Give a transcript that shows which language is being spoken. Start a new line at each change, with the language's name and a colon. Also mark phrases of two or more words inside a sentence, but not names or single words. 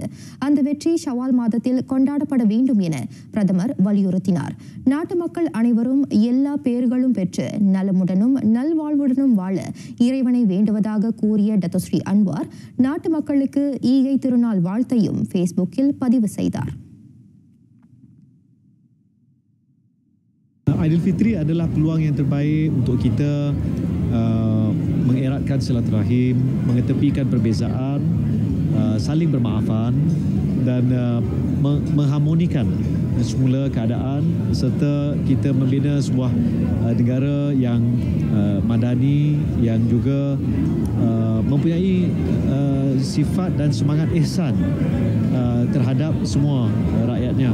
Tamil: அந்த வெற்றி ஷவால் மாதத்தில் கொண்டாடப்பட வேண்டும் என பிரதமர் வலியுறுத்தினார். நாட்டு மக்கள் அனைவரும் எல்லா பேறுகளும் பெற்று நலமுடனும் நல்வாழ்வுடனும் வாழ இறைவனை வேண்டுவதாக கூறிய டத்தோ ஸ்ரீ அன்வார் நாட்டு மக்களுக்கு ஈகை திருநாள் வாழ்த்தையும் ஃபேஸ்புக்கில் பதிவு செய்தார்.
Malay: Aidilfitri adalah peluang yang terbaik untuk kita mengeratkan silaturahim, mengetepikan perbezaan, saling bermaafan dan mengharmonikan semula keadaan serta kita membina sebuah negara yang madani yang juga mempunyai sifat dan semangat ihsan terhadap semua rakyatnya.